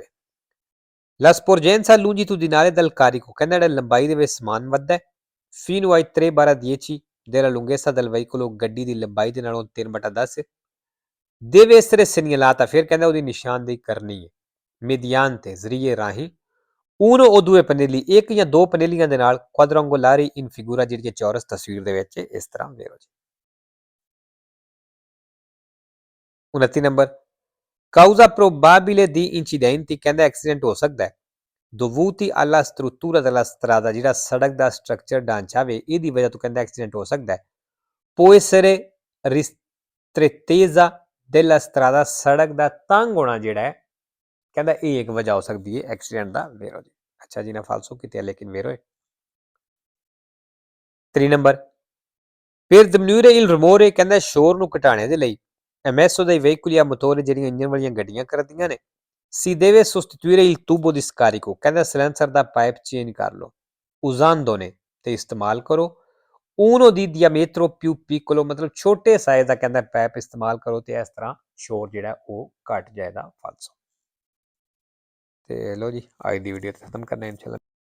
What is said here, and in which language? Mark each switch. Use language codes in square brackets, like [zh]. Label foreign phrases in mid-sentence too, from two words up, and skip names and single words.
[it] La sporgenza longitudinale del carico, [pa] ਕਹਿੰਦਾ ਜਿਹੜਾ ਲੰਬਾਈ ਦੇ ਵਿੱਚ ਸਮਾਨ ਵੱਧਦਾ ਹੈ। [it] Fino ai 3/10 della lunghezza del veicolo, [pa] ਗੱਡੀ ਦੀ ਲੰਬਾਈ ਦੇ ਨਾਲੋਂ 3/10 [it] deve essere segnalata, [pa] ਫਿਰ ਕਹਿੰਦਾ ਉਹਦੀ ਨਿਸ਼ਾਨਦੇਹੀ ਕਰਨੀ ਹੈ। [it] mediante, [pa] ਜ਼ਰੀਏ ਰਾਹੀਂ [it] uno o due pannelli, [pa] ਇੱਕ ਜਾਂ ਦੋ ਪਨੇਲੀਆਂ ਦੇ ਨਾਲ [it] quadrangolari in figura, [pa] ਜਿਹੜੀ ਚੌਰਸ ਤਸਵੀਰ ਦੇ ਵਿੱਚ ਇਸ ਤਰ੍ਹਾਂ ਵੇਖੋ ਜੀ। 29 ਨੰਬਰ, [it] causa probabile di incidenti, [pa] ਕਹਿੰਦਾ ਐਕਸੀਡੈਂਟ ਹੋ ਸਕਦਾ ਹੈ [it] dovuti alla struttura della strada, [pa] ਜਿਹੜਾ ਸੜਕ ਦਾ ਸਟਰਕਚਰ ਢਾਂਚਾ ਵੇ ਇਹਦੀ ਵਜ੍ਹਾ ਤੋਂ ਕਹਿੰਦਾ ਐਕਸੀਡੈਂਟ ਹੋ ਸਕਦਾ ਹੈ। [it] può essere ristrettezza della strada, [pa] ਸੜਕ ਦਾ ਤੰਗ ਹੋਣਾ ਜਿਹੜਾ ਹੈ ਕਹਿੰਦਾ ਇਹ ਇੱਕ ਵਜ੍ਹਾ ਹੋ ਸਕਦੀ ਹੈ ਐਕਸੀਡੈਂਟ ਦਾ ਵੇਰੋ ਜੀ। ਅੱਛਾ ਜੀ, ਨਾ ਫਾਲਸੋ ਕੀਤੀ ਲੇਕਿਨ ਵੇਰੋ ਹੈ। 3 ਨੰਬਰ, [it] per diminuire il rumore, [pa] ਕਹਿੰਦਾ ਸ਼ੋਰ ਨੂੰ ਘਟਾਣੇ ਦੇ ਲਈ [it] emesso dai veicoli a motore, [pa] ਜਿਹੜੀਆਂ ਇੰਜਨ ਵਾਲੀਆਂ ਗੱਡੀਆਂ ਕਰਦੀਆਂ ਨੇ [it] si deve sostituire il tubo di scarico, [pa] ਕਹਿੰਦਾ ਸਿਲੈਂਸਰ ਦਾ [en] pipe change [pa] ਕਰ ਲਓ। [it] usando [pa] ਨੇ ਤੇ ਇਸਤੇਮਾਲ ਕਰੋ [it] uno di diametro più piccolo, [pa] ਮਤਲਬ ਛੋਟੇ ਸਾਈਜ਼ ਦਾ ਕਹਿੰਦਾ ਪਾਈਪ ਇਸਤੇਮਾਲ ਕਰੋ ਤੇ ਇਸ ਤਰ੍ਹਾਂ ਸ਼ੋਰ ਜਿਹੜਾ ਉਹ ਘਟ ਜਾਏਗਾ ਫਾਲਸੋ। ਤੇ ਲੋ ਜੀ, ਅੱਜ ਦੀ ਵੀਡੀਓ ਖਤਮ ਕਰਨਾ ਇਨਸ਼ਾਅੱਲਾ।